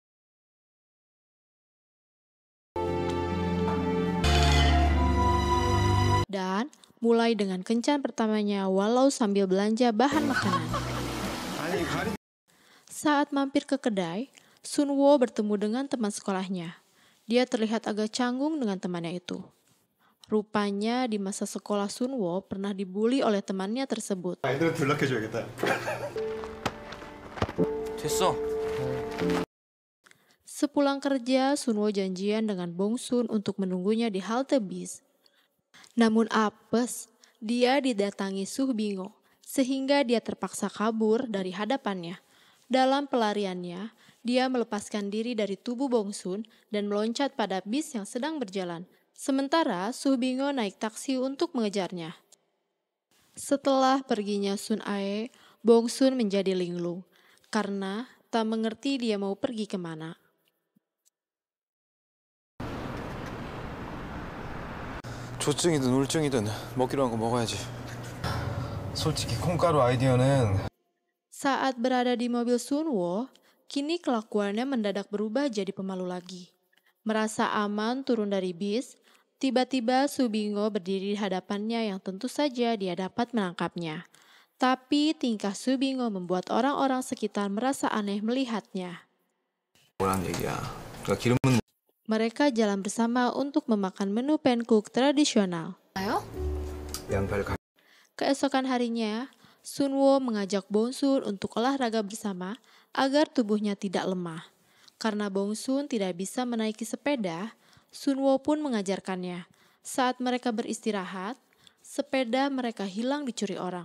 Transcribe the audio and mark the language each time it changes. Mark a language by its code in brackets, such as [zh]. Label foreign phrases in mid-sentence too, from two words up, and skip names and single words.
[id] Dan mulai dengan kencan pertamanya walau sambil belanja bahan makanan. Saat mampir ke kedai, Sunwoo bertemu dengan teman sekolahnya. Dia terlihat agak canggung dengan temannya itu. Rupanya di masa sekolah Sunwoo pernah dibully oleh temannya tersebut. [ko] 애들한테 연락해줘야겠다. 됐어. [id] Sepulang kerja, Sunwoo janjian dengan Bong Sun untuk menunggunya di halte bis. Namun apes, dia didatangi Suh Bingo, sehingga dia terpaksa kabur dari hadapannya. Dalam pelariannya, dia melepaskan diri dari tubuh Bong Sun dan meloncat pada bis yang sedang berjalan. Sementara Suh Bingo naik taksi untuk mengejarnya. Setelah perginya Sun Ae, Bong Sun menjadi linglung karena tak mengerti dia mau pergi kemana. [ko] 조증이든 우울증이든 먹기로 한 거 먹어야지. 솔직히 콩가루 아이디어는 [id] Saat berada di mobil Sunwoo, kini kelakuannya mendadak berubah jadi pemalu lagi. Merasa aman turun dari bis, tiba-tiba Suh Bingo berdiri di hadapannya yang tentu saja dia dapat menangkapnya. Tapi tingkah Suh Bingo membuat orang-orang sekitar merasa aneh melihatnya. [ko] 뭐란 얘기야. 그러니까 기름은 [id] Mereka jalan bersama untuk memakan menu pancake tradisional. [ko] 양파를 가. [id] Keesokan harinya, Sunwoo mengajak Bong Sun untuk olahraga bersama agar tubuhnya tidak lemah. Karena Bong Sun tidak bisa menaiki sepeda, Sunwoo pun mengajarkannya. Saat mereka beristirahat, sepeda mereka hilang dicuri orang.